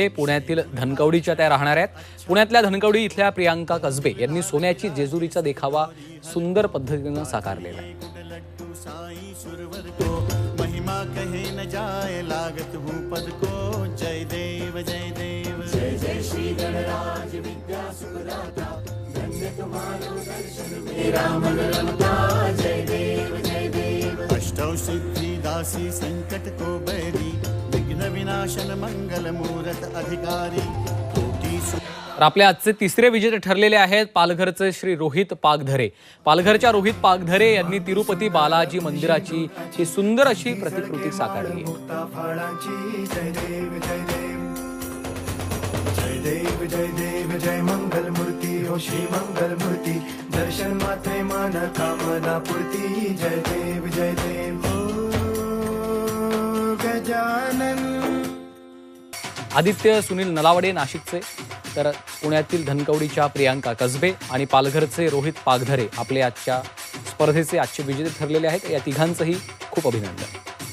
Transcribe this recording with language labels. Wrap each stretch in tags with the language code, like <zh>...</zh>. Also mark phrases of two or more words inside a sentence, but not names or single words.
<mr>पुण्यातील धनकवडीच्या त्या राहणार आहेत। पुण्यातल्या धनकवडी इथल्या प्रियांका कसबे यांनी सोन्याची जेजुरीचा देखावा सुंदर पद्धतीने साकारलेला आहे।</mr> <hi>महिमा कहे न जाए लागत हूँ पद को। जय देव जय देव जय जय श्री गणराज विद्या सुखदाता। धन्य तुम्हारो दर्शन मेरा मन रमता। जय देव जय देव। अष्टौ सिद्धि दासी संकट को बैरी। विघ्न विनाशन मंगल मूरत अधिकारी।</hi> <mr>तर आपले आजचे तिसरे विजेते ठरलेले आहेत पालघरचे श्री रोहित पागधरे। पालघरच्या रोहित पागधरे यांनी तिरुपती बालाजी मंदिराची ही सुंदर अशी प्रतिकृती साकारली आहे।</mr> <hi>जय देव जय देव जय मंगल मूर्ति हो श्री मंगल मूर्ति।</hi> <mr>दर्शन मात्रे मन कामना पूर्ति। जय देव गजानन। आदित्य सुनील नलावडे नाशिकचे, तर पुण्यातील धनकवडीच्या प्रियांका कसबे आणि पालघरचे रोहित पागधरे आपले आजच्या स्पर्धेचे आजचे विजेते ठरलेले आहेत। या तिघांचंही खूप अभिनंदन।</mr>